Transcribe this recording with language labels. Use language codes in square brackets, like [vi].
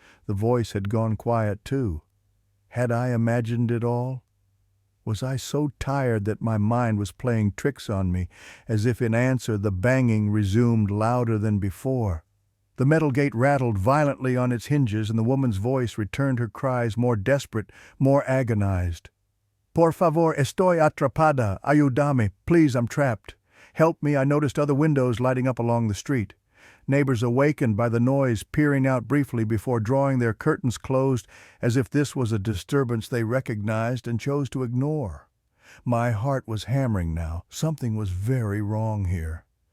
[en] The voice had gone quiet too. Had I imagined it all? Was I so tired that my mind was playing tricks on me? As if in answer, the banging resumed louder than before. The metal gate rattled violently on its hinges, and the woman's voice returned her cries, more desperate, more agonized. [es] "Por favor, estoy atrapada. Ayúdame. [en] Please, I'm trapped. Help me. I noticed other windows lighting up along the street." Neighbors awakened by the noise, peering out briefly before drawing their curtains closed, as if this was a disturbance they recognized and chose to ignore. My heart was hammering now. Something was very wrong here.